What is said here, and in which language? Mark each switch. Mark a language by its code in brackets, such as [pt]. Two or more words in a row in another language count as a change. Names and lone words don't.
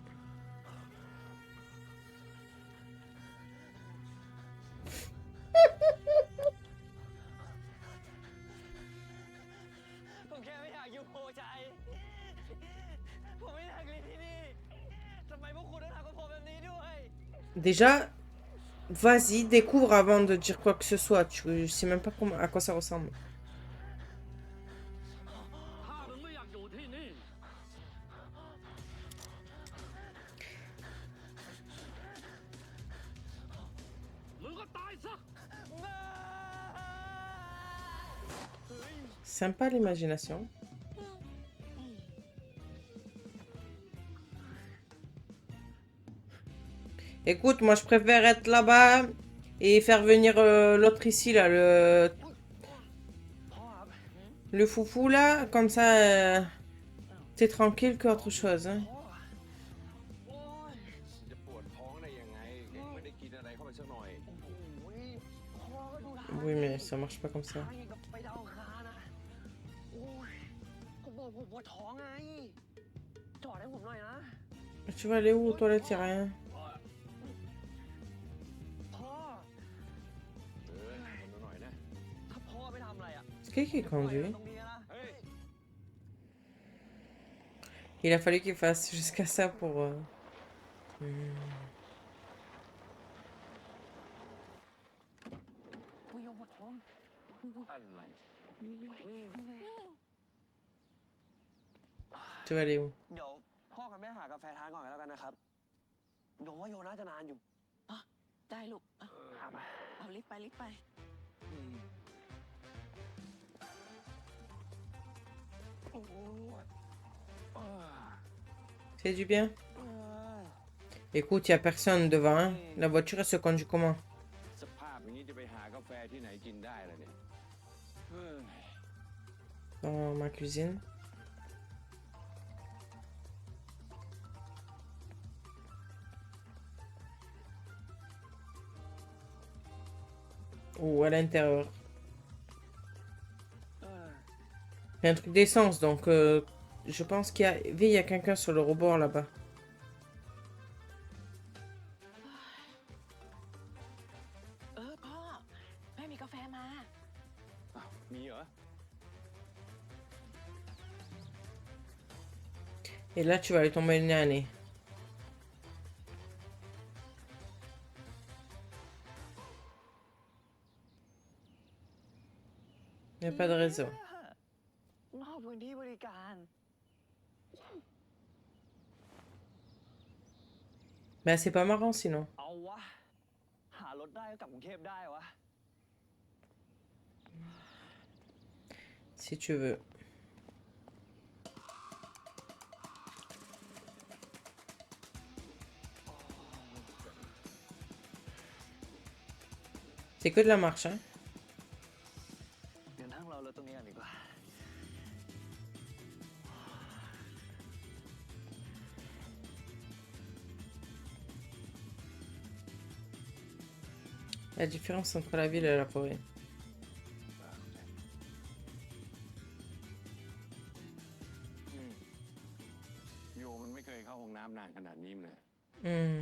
[th] ผมแค่ไม่อยากอยู่โพชัย ผมไม่อยากเรียนที่นี่ ทำไมพวกคุณต้องทำกับผมแบบนี้ด้วย [fr] Déjà, vas-y, découvre avant de dire quoi que ce soit. Je sais même pas comment, à quoi ça ressemble. [th] ถ้ามึงไม่อยากอยู่ที่นี่ มึงก็ตายซะ [fr] Sympa l'imagination. Écoute, moi je préfère être là-bas et faire venir l'autre ici, là, le foufou là, comme ça, t'es tranquille qu'autre chose. Hein. [th] จะปวดท้องได้ยังไงแกไม่ได้กินอะไรเข้าไปสักหน่อย [fr] Oui, mais ça marche pas comme ça. [th] ไปดาวอังคารนะโอ้ยผมบอกผมปวดท้องไง จอดให้ผมหน่อยนะ [fr] Tu vas aller où aux toilettes, y'a rien. [th] พ่อ ทนหน่อยนะ ถ้าพ่อไม่ทำอะไรอ่ะ [fr] C'est qui [th] ปล่อยมัน [fr] conduit? [th] ตรงนี้นะ เฮ้ย [fr] Il a fallu qu'il fasse jusqu'à ça pour... hmm. [th] อุ้ยยังปวดท้อง อะไร [fr] Tu vas aller où? [th] เดี๋ยวพ่อกับแม่หากาแฟทานก่อนกันแล้วกันนะครับโยว่าโยน่าจะนานอยู่ ได้ลูกเอารีบไปรีบไป [fr] C'est du bien? Écoute, il n'y a personne devant. Hein. La voiture, elle se conduit comment? [th] สภาพอย่างนี้จะไปหากาแฟที่ไหนกินได้ล่ะเนี่ยเฮ้ย [fr] Dans ma cuisine. Ou à l'intérieur. Il y a un truc d'essence, donc je pense qu'il y a... Il y a quelqu'un sur le rebord là-bas. [th] พ่อแม่มีกาแฟมา อ้าวมีเหรอ [fr] Et là, tu vas aller tomber le nez à nez. Il n'y a pas de réseau. [th] ขอบคุณที่บริการ เ [fr] Mais c'est pas marrant sinon. [th] เอาวะ หารถได้ก็กลับกรุงเทพได้วะ [fr] Si tu veux. C'est que de la marche, hein. [th] เดี๋ยวนั่งรอรถตรงนี้กันดีกว่า [fr] La différence entre la ville et la forêt. [th] โยมันไม่เคยเข้าห้องน้ำนานขนาดนี้เลย Hmm.